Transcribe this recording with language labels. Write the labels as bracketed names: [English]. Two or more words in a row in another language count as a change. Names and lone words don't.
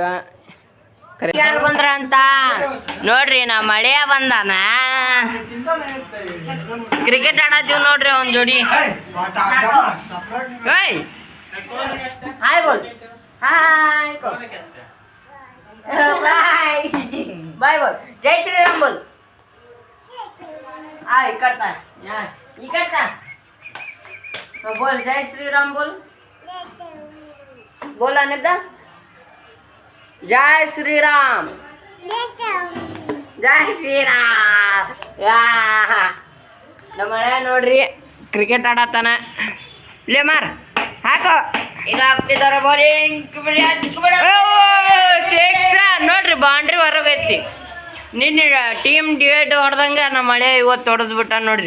[Kannada] ಯಾರು ಬಂದ್ರ ಅಂತ ನೋಡ್ರಿ, ನಾ ಮಳೆಯ ಬಂದಾನ. ಕ್ರಿಕೆಟ್ ಆಡತ್ತೀವಿ ನೋಡ್ರಿ ಒಂದ್ ಜೋಡಿ. [Hindi] हाय बोल, हाय बाय बाय बोल, जय श्रीराम बोल. [Marathi] इकडता इकडता बोल जय श्रीराम बोल बोला एकदा जय श्रीराम जय श्रीराम. [Kannada] ನಮ್ಮ ಮಳೆ ನೋಡ್ರಿ ಕ್ರಿಕೆಟ್ ಆಡತ್ತಾನ. ಇಲ್ಲೇ ಮಾರ್ ಹಾಕೋ. ಈಗ ಹಾಕ್ತಿದಾರ ಬೌಲಿಂಗ್ ನೋಡ್ರಿ, ಬೌಂಡ್ರಿ ಹೊರಗೈತಿ. ನಿನ್ನೆ ಟೀಮ್ ಡಿವೈಡ್ ಹೊಡೆದಂಗೆ ನಮ್ಮ ಮಳೆ ಇವತ್ತು ಹೊಡೆದ್ಬಿಟ್ಟ ನೋಡ್ರಿ.